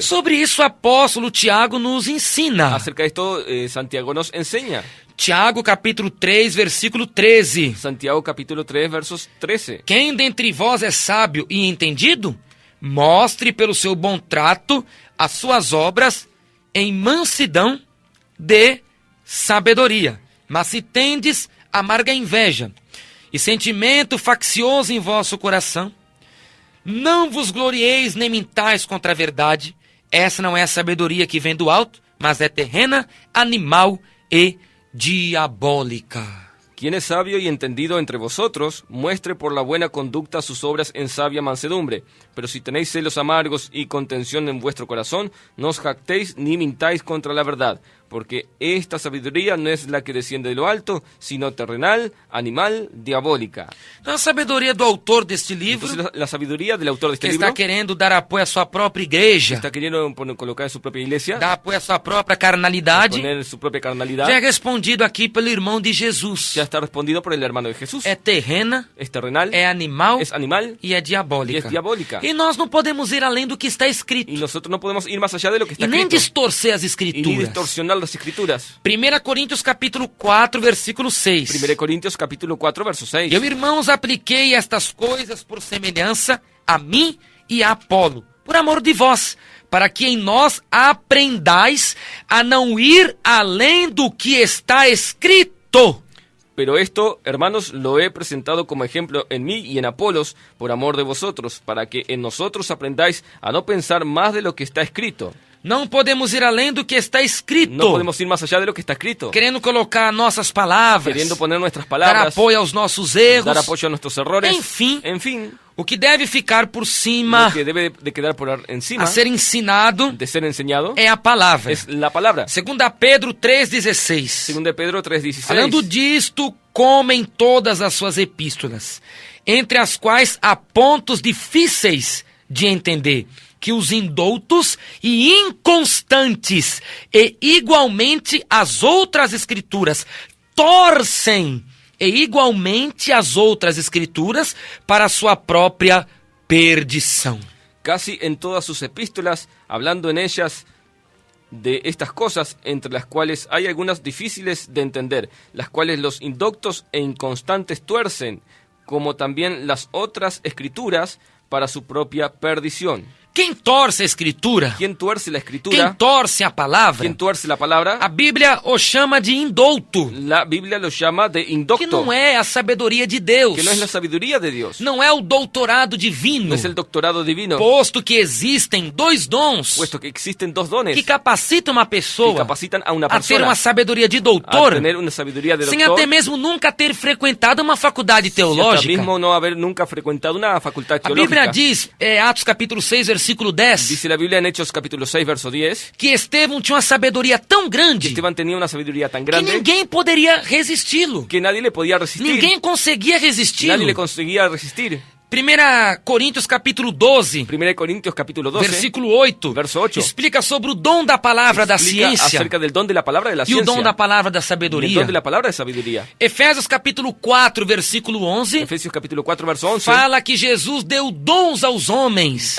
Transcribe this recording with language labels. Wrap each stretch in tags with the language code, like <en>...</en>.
<pt>Sobre isso o apóstolo Tiago nos ensina.</pt> <es>Acerca de esto, Santiago nos enseña.</es> <pt>Tiago capítulo 3, versículo 13.</pt> <es>Santiago capítulo 3, versos 13.</es> <pt>Quem dentre vós é sábio e entendido? Mostre pelo seu bom trato as suas obras em mansidão de sabedoria. Mas se tendes amarga inveja e sentimento faccioso em vosso coração, não vos glorieis nem mintais contra a verdade. Essa não é a sabedoria que vem do alto, mas é terrena, animal e diabólica.</pt> <es>Quien es sabio y entendido entre vosotros, muestre por la buena conducta sus obras en sabia mansedumbre. Pero si tenéis celos amargos y contención en vuestro corazón, no os jactéis ni mintáis contra la verdad, porque esta sabiduría no es la que desciende de lo alto, sino terrenal, animal, diabólica.</es> <pt>Então, a sabedoria do autor deste livro,</pt> <es>Entonces la sabiduría del autor de este que libro,</es> <pt>está querendo dar apoio à sua própria igreja,</pt> <es>está queriendo colocar en su propia iglesia,</es> <pt>dar apoio à sua própria carnalidade,</pt> <es>poner su propia carnalidad,</es> <pt>já é respondido aqui pelo irmão de Jesus.</pt> <es>ya está respondido por el hermano de Jesús.</es> <pt>É terrena,</pt> <es>Es terrenal,</es> <pt>é animal</pt> <es>es animal</es> <pt>e é diabólica.</pt> <es>y es diabólica.</es> <pt>E nós não podemos ir além do que está escrito.</pt> <es>Y nosotros no podemos ir más allá de lo que está</es> <pt>E nem</pt> <es>escrito.</es> <pt>distorcer as</pt> <es>Y ni</es> <pt>escrituras.</pt> <es>distorsionar las escrituras.</es> <pt>1 Coríntios capítulo 4, versículo 6.</pt> <es>1 Corintios capítulo 4, verso 6.</es> <pt>Eu, irmãos, apliquei estas coisas por semelhança a mim e a Apolo, por amor de vós, para que em nós aprendais a não ir além do que está escrito.</pt> <es>Pero esto, hermanos, lo he presentado como ejemplo en mí y en Apolos, por amor de vosotros, para que en nosotros aprendáis a no pensar más de lo que está escrito.</es> <pt>Não podemos ir além do que está escrito.</pt> <es>No podemos ir más allá de lo que está escrito.</es> <pt>Querendo colocar nossas palavras,</pt> <es>Queriendo poner nuestras</es> <pt>dar</pt> <es>palabras,</es> <pt>apoio aos nossos erros.</pt> <es>dar apoyo a nuestros errores. En fin, En fin,</es> <pt>o que deve ficar por cima,</pt> <es>lo que debe de quedar por encima,</es> <pt>a ser ensinado,</pt> <es>de ser enseñado,</es> <pt>é a palavra.</pt> <es>es la palabra.</es> <pt>2 Pedro 3,16.</pt> <es>2 Pedro 3:16.</es> <pt>Falando disto, como em todas as suas epístolas, entre as quais há pontos difíceis de entender, que os indoutos e inconstantes, e igualmente as outras escrituras, torcem e igualmente as outras escrituras para a sua própria perdição.</pt> <es>Casi en todas sus epístolas, hablando en ellas de estas cosas, entre las cuales hay algunas difíciles de entender, las cuales los indoctos e inconstantes tuercen, como también las otras escrituras para su propia perdición.</es> <pt>Quem torce a escritura,</pt> <es>¿Quién tuerce la</es> <pt>quem</pt> <es>escritura?</es> <pt>torce a palavra,</pt> <es>¿Quién tuerce la palabra?</es> <pt>a Bíblia o chama de indouto,</pt> <es>La Biblia lo llama de que indocto,</es> <pt>não é a sabedoria de Deus,</pt> <es>que no es la sabiduría de Dios,</es> <pt>não é o doutorado divino,</pt> <es>no es el doctorado divino,</es> <pt>posto que existem dois dons</pt> <es>puesto que existen dos dones</es> <pt>que capacitam uma</pt> <es>que</es> <pt>pessoa</pt> <es>capacitan a una</es> <pt>a ter</pt> <es>persona</es> <pt>uma sabedoria de</pt> <es>a</es> <pt>doutor,</pt> <es>tener una sabiduría de</es> <pt>sem até</pt> <es>doctor,</es> <pt>mesmo nunca ter frequentado uma faculdade</pt> <es>y hasta</es> <pt>teológica.</pt> <es>mismo no haber nunca frecuentado una facultad</es> <pt>A Bíblia</pt> <es>teológica.</es> <pt>diz, Atos capítulo 6, versículo 10,</pt> <es>Dice la Biblia en Hechos capítulo 6, verso 10,</es> <pt>que Estevão tinha uma sabedoria tão</pt> <es>que</es> <pt>grande</pt> <es>Esteban tenía una sabiduría tan que grande</es> <pt>ninguém poderia resisti-lo.</pt> <es>que nadie le podía resistir,</es> <pt>Ninguém conseguia resisti-lo.</pt> <es>nadie le conseguía resistir.</es> <pt>1 Coríntios capítulo 12,</pt> <es>1 Corintios capítulo 12,</es> <pt>versículo 8,</pt> <es>verso 8,</es> <pt>explica sobre o dom da palavra da</pt> <es>explica</es> <pt>ciência</pt> <es>acerca del don de la palabra de la</es> <pt>e o dom</pt> <es>ciencia</es> <pt>da palavra da</pt> <es>y el</es> <pt>sabedoria.</pt> <es>don de la palabra de sabiduría.</es> <pt>Efésios capítulo 4, versículo 11,</pt> <es>Efesios capítulo 4, verso 11,</es> <pt>fala que Jesus deu dons aos homens</pt>